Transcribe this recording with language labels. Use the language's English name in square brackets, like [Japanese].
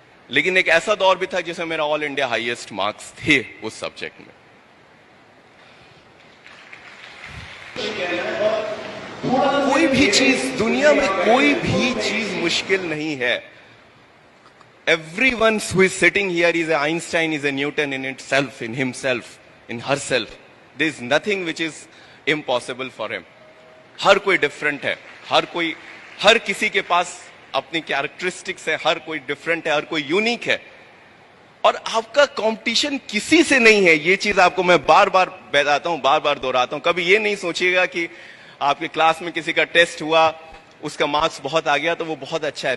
[Urdu] لیکن ایک ایسا دور بھی تھا جس میں میرا آل انڈیا ہائیسٹ مارکس تھے اس سبجیکٹ میں. کوئی بھی چیز دنیا میں, کوئی بھی چیز مشکل نہیں ہے. [English] Everyone who is sitting here is an Einstein, is a Newton in itself, in himself, in herself. There is nothing which is impossible for him. [Urdu] ہر کوئی ڈفرنٹ ہے, ہر کسی کے پاس اپنی کیریکٹرسٹکس ہے, ہر کوئی ڈفرنٹ ہے, ہر کوئی یونیک ہے. اور آپ کا کمپٹیشن کسی سے نہیں ہے. یہ چیز آپ کو میں بار بار بتاتا ہوں, بار بار دہراتا ہوں. کبھی یہ نہیں سوچیے گا کہ آپ کے کلاس میں کسی کا ٹیسٹ ہوا, اس کا مارکس بہت آ گیا تو وہ بہت اچھا ہے.